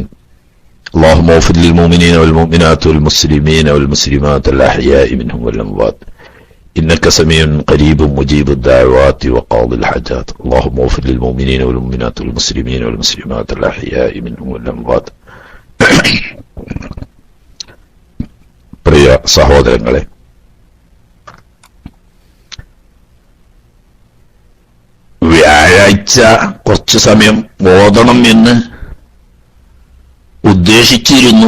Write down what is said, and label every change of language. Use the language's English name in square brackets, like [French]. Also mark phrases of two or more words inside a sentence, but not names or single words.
[Arabic] اللهم اغفر للمؤمنين والمؤمنات والمسلمين والمسلمات الأحياء منهم والأموات، إنك سميع قريب مجيب الدعوات وقاضي الحاجات. اللهم اغفر للمؤمنين والمؤمنات والمسلمين والمسلمات الأحياء منهم والأموات. [Malayalam] പ്രിയ സഹോദരങ്ങളെ, വ്യാഴാഴ്ച കുറച്ചു സമയം ഓതണം എന്ന് ഉദ്ദേശിച്ചിരുന്നു.